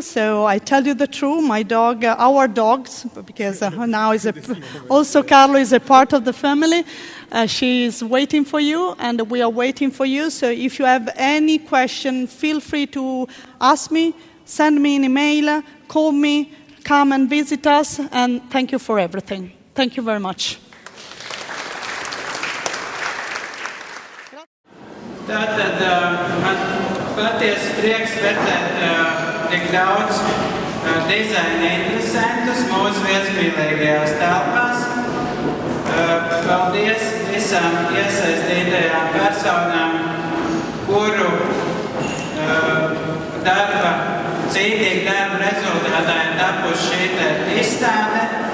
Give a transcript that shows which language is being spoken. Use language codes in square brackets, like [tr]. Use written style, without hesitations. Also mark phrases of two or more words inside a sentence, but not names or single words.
[en] So I tell you the truth, my dog, our dogs, because now also Carlo is a part of the family. She is waiting for you, and we are waiting for you. So if you have any question, feel free to ask me, send me an email, call me, come and visit us, and thank you for everything. Thank you very much. [lv] Tātad man patiesi prieks redzēt tik daudz dizaina interesantus mūsu viesmīlīgajās telpās. Paldies visām iesaistītajām personām, kuru cītīga darba rezultātā ir tapuši šī izstāde.